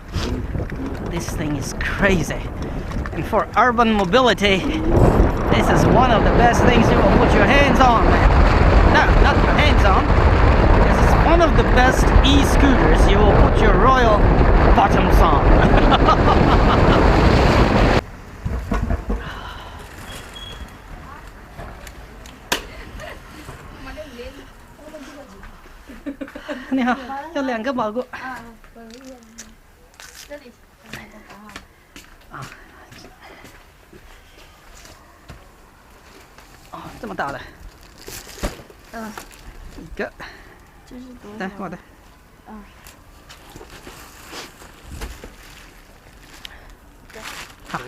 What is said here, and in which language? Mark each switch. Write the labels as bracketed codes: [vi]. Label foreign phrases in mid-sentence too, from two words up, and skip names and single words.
[en] This thing is crazy. And for urban mobility, this is one of the best things you will put your hands on, man. No, not your hands on. This is one of the best e-scooters you will put your royal bottoms on. [vi] Này hả? Cho liền cái bờ của. [zh] 哦，这么大的。一个。这是多少？来，我的。好，